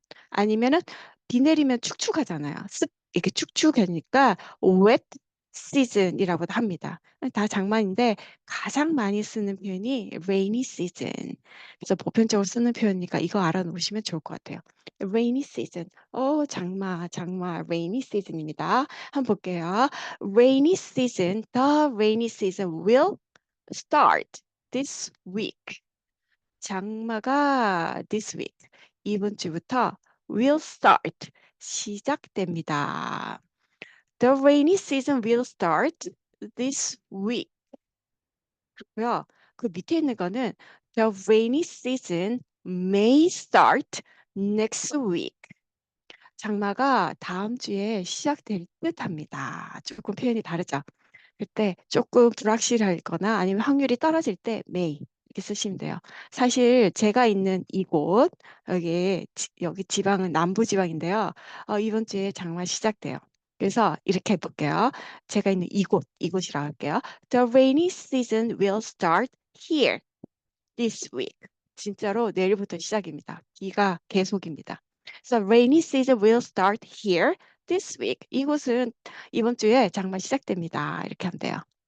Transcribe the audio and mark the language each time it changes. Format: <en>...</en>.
<ko>아니면은 비 내리면 축축하잖아요. 습 이렇게 축축하니까 wet season이라고도 합니다. 다 장마인데 가장 많이 쓰는 표현이 rainy season. 그래서 보편적으로 쓰는 표현이니까 이거 알아놓으시면 좋을 것 같아요. rainy season. 장마, 장마, rainy season입니다. 한번 볼게요.</ko> <en>rainy season, the rainy season will start this week.</en> <ko>장마가</ko> <en>this week,</en> <ko>이번 주부터 will start, 시작됩니다.</ko> <en>The rainy season will start this week.</en> <ko>고요.</ko> <en>그 밑에 있는 거는 the rainy season may start next week.</en> <ko>장마가 다음 주에 시작될 듯합니다. 조금 표현이 다르죠. 그때 조금 불확실하거나 아니면 확률이 떨어질 때 may 이렇게 쓰시면 돼요. 사실 제가 있는 이곳 여기 지방은 남부 지방인데요. 이번 주에 장마 시작돼요. 그래서 이렇게 해볼게요. 제가 있는 이곳이라고 할게요.</ko> <en>The rainy season will start here this week.</en> <ko>진짜로 내일부터 시작입니다. 비가 계속입니다.</ko> <en>So rainy season will start here this week.</en> <ko>이곳은 이번 주에 장마 시작됩니다. 이렇게 하면 돼요.</ko>